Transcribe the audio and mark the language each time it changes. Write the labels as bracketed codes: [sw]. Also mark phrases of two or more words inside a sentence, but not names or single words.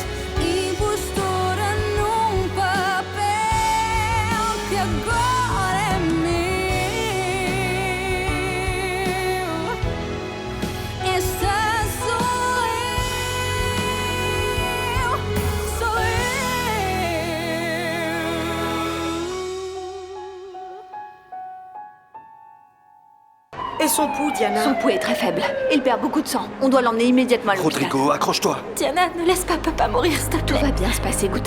[pt] Impostora num papel que agora é meu. Esta sou eu, sou eu. [fr] Et son pouls, Diana? Son pouls est très faible. Il perd beaucoup de sang. On doit l'emmener immédiatement à l'hôpital. Rodrigo, accroche-toi. Diana, ne laisse pas papa mourir, s'il te plaît. Tout va bien se passer, Guta.